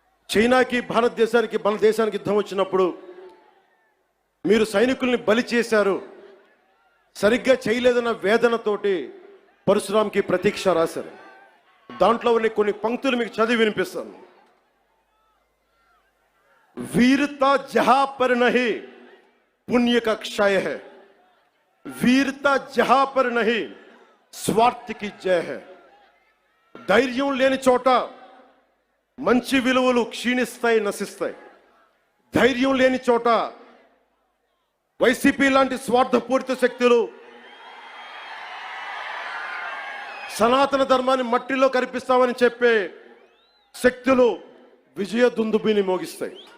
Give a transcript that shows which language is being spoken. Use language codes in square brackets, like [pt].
[te] చైనాకి మన దేశానికి యుద్ధం వచ్చినప్పుడు మీరు సైనికుల్ని బలి చేశారు, సరిగ్గా చేయలేదన్న వేదనతోటి పరశురాంకి ప్రతీక్ష రాశారు. దాంట్లో ఉన్న కొన్ని పంక్తులు మీకు చదివి వినిపిస్తాను. [hi] वीरता जहां पर नहीं पुण्य का क्षय है, वीरता जहां पर नहीं స్వార్థ కి జయ హై. [te] ధైర్యం లేని చోట మంచి విలువలు క్షీణిస్తాయి, నశిస్తాయి. ధైర్యం లేని చోట వైసీపీ లాంటి స్వార్థపూరిత శక్తులు సనాతన ధర్మాన్ని మట్టిలో కరిపిస్తామని చెప్పే శక్తులు విజయ దుందుబిని మోగిస్తాయి.